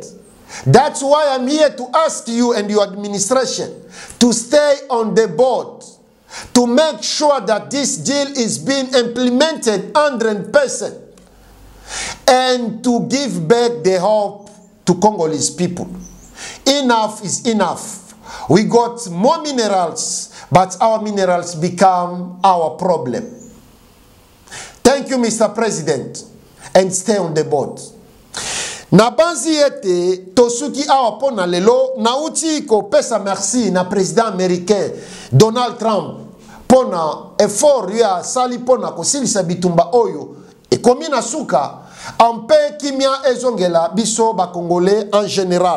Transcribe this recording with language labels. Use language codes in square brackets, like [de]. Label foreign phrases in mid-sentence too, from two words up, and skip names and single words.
[en] That's why I'm here to ask you and your administration to stay on the board, to make sure that this deal is being implemented 100%, and to give back the hope to Congolese people. Enough is enough. We got more minerals, but our minerals become our problem. Thank you, Mr. President, and stay on the board. [ln] Na banzi yete tosuki awa pona lelo na uti ko pesa merci na [fr] président américain [ln] Donald Trump pona effort ya sali pona ko silisa bitumba oyo e komina suka ampe kimia ezongela biso ba Congolais [fr] en général.